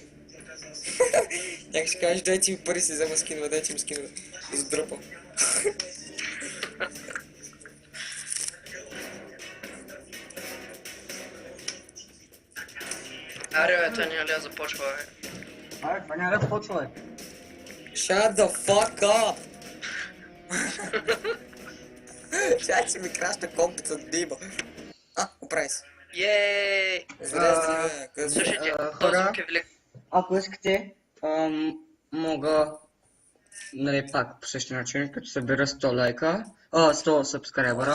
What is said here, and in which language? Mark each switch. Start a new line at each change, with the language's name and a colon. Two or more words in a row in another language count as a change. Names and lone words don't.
Bulgarian: Някак ще кажеш, дайте ми пари си взема скинове, дайте ми скинове. И задропам. Аре, бе, това няма ли да започва, бе? Аре, това няма да почва, бе.
English: Shut the fuck up!
Bulgarian: Чай, че ми краща компът от дима. Оправи се. Йеей! Здрасти, бе. Слушайте, този хора, звук е велик. Ако искате, мога, нали пак по същия начин, като събера 100 лайка, 100 сабскрайбера.